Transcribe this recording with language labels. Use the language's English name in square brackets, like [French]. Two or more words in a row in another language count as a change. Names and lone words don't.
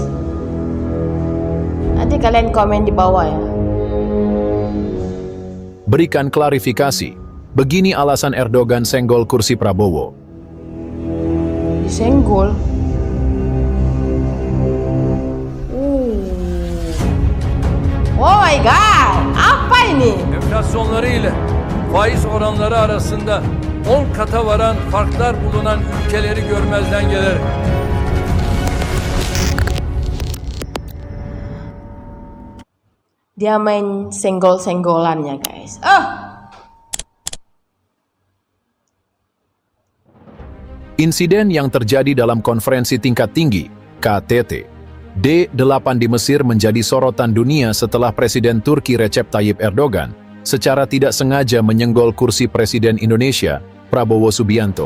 [Indonesian] Nanti kalian komen di bawah ya. Berikan klarifikasi. Begini alasan Erdogan senggol kursi Prabowo. Disenggol. [English] Oh my god, [Indonesian] apa ini? [Turkish] Enflasyonları ile faiz oranları arasında 10 kata varan farklar bulunan ülkeleri görmezden gelerek [Indonesian] Dia main senggol-senggolannya guys. Insiden yang terjadi dalam konferensi tingkat tinggi, KTT, D8 di Mesir menjadi sorotan dunia setelah Presiden Turki Recep Tayyip Erdogan secara tidak sengaja menyenggol kursi Presiden Indonesia, Prabowo Subianto.